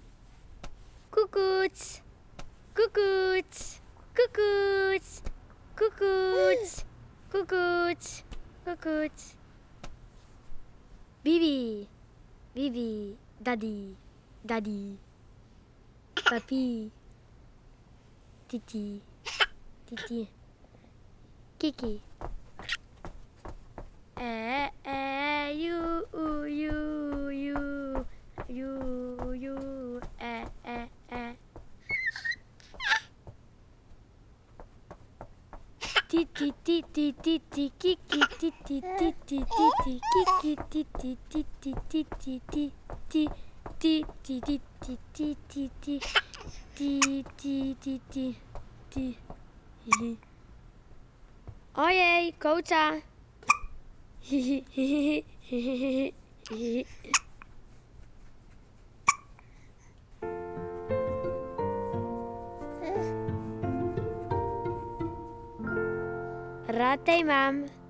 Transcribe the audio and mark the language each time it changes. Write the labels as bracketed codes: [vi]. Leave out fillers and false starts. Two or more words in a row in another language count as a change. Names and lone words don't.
[sl] Kukuc, kukuc, kukuc, kukuc, kukuc, kukuc. Bibi, bibi, dadi, dadi, papi, titi, titi, kiki. You, Titi, titi, titi, kiki, titi, titi, titi, kiki, titi, titi, titi, titi, titi, titi, titi, titi, titi. Ojej, kołca. Rad te imam.